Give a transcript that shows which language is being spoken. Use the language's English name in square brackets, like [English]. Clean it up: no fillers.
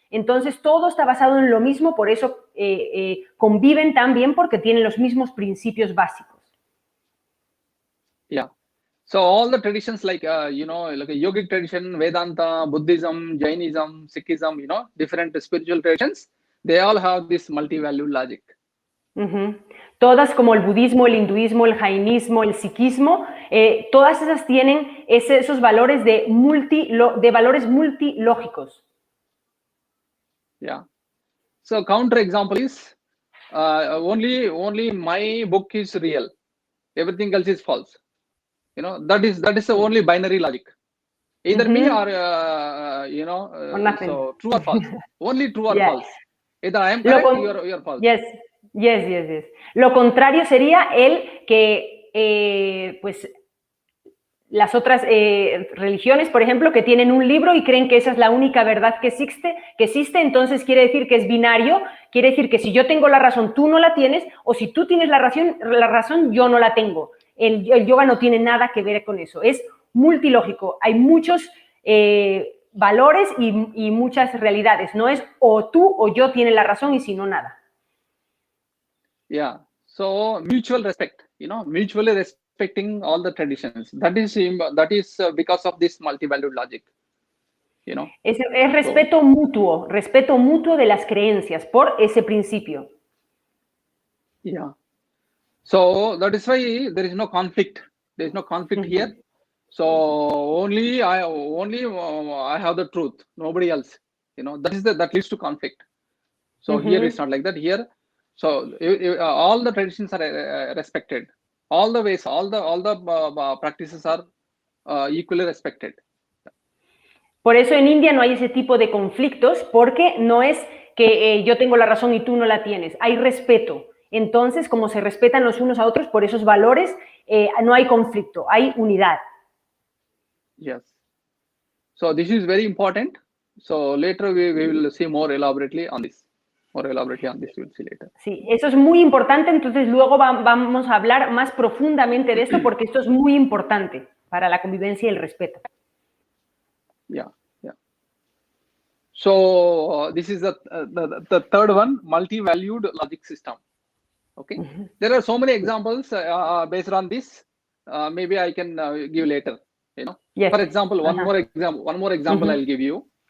[Spanish] Entonces todo está basado en lo mismo, por eso conviven tan bien, porque tienen los mismos principios básicos. [English] Yeah. So all the traditions like a yogic tradition, Vedanta, Buddhism, Jainism, Sikhism, different spiritual traditions, they all have this multi-value logic. [Spanish] Todas, como el budismo, el hinduismo, el jainismo, el sikhismo, todas esas tienen esos valores de valores multilógicos. [English] Yeah. So counter example is only my book is real. Everything else is false. That is the only binary logic. Either me or or nothing. So true or false. Only true or false. Either I am correct, you are false. Yes. [Spanish] Lo contrario sería el que, pues, las otras religiones, por ejemplo, que tienen un libro y creen que esa es la única verdad que existe, entonces quiere decir que es binario, quiere decir que si yo tengo la razón, tú no la tienes, o si tú tienes la razón, yo no la tengo. El yoga no tiene nada que ver con eso, es multilógico, hay muchos valores y muchas realidades, no es o tú o yo tienen la razón y si no, nada. [English] Yeah, so mutual respect, mutually respecting all the traditions. That is because of this multi-valued logic. [Spanish] Es respeto mutuo de las creencias por ese principio. [English] Yeah. So that is why there is no conflict. There is no conflict here. So only I have the truth. Nobody else. That leads to conflict. So here it's not like that. Here, so all the traditions are respected. All the ways, all the practices are equally respected. [Spanish] Por eso en India no hay ese tipo de conflictos, porque no es que yo tengo la razón y tú no la tienes. Hay respeto. Entonces, como se respetan los unos a otros por esos valores, no hay conflicto, hay unidad. [English] Yes. So this is very important. So later we will see more elaborately on this. More elaborately on this, we will see later. [Spanish] Sí, eso es muy importante. Entonces luego vamos a hablar más profundamente de esto, porque esto es muy importante para la convivencia y el respeto. [English] Yeah. So this is the third one, multi-valued logic system. Okay. There are so many examples based on this. Maybe I can give later. Yes. For example, one more example I'll give you.